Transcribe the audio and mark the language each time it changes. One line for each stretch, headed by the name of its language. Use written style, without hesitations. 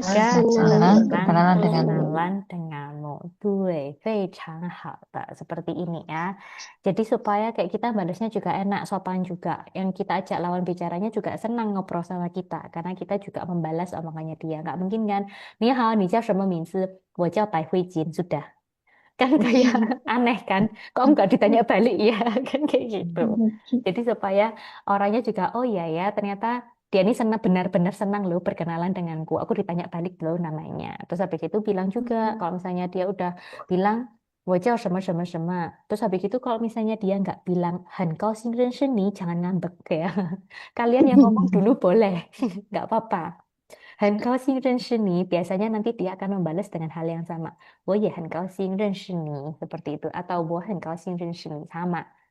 Indonesian: senang berkenalan denganmu. berkenalan denganmu. Tuh,
Chinese: 非常好的.
Indonesian: Seperti ini ya. Jadi supaya kayak kita balasnya juga enak, sopan juga. Yang kita ajak lawan bicaranya juga senang ngobrol sama kita. Karena kita juga membalas omongannya dia. Nggak mungkin kan,
Chinese: 你好，你叫什么名字？我叫白慧金.
Indonesian: Sudah. Kan kayak aneh kan? Kok nggak ditanya balik ya? Kan kayak gitu. Jadi supaya orangnya juga, oh iya ya, ternyata dia ini senang benar-benar senang loh berkenalan denganku. Aku ditanya balik loh namanya. Terus habis itu bilang juga, kalau misalnya dia udah bilang,
Chinese: 我叫什么什么什么.
Indonesian: Terus habis itu kalau misalnya dia nggak bilang
Chinese: 很高兴认识你,
Indonesian: jangan ngambek ya. Kalian yang ngomong dulu boleh, nggak apa-apa.
Chinese: 很高兴认识你,
Indonesian: biasanya nanti dia akan membalas dengan hal yang sama.
Chinese: 我也很高兴认识你,
Indonesian: seperti itu. Atau
Chinese: 我很高兴认识你,
Indonesian: sama.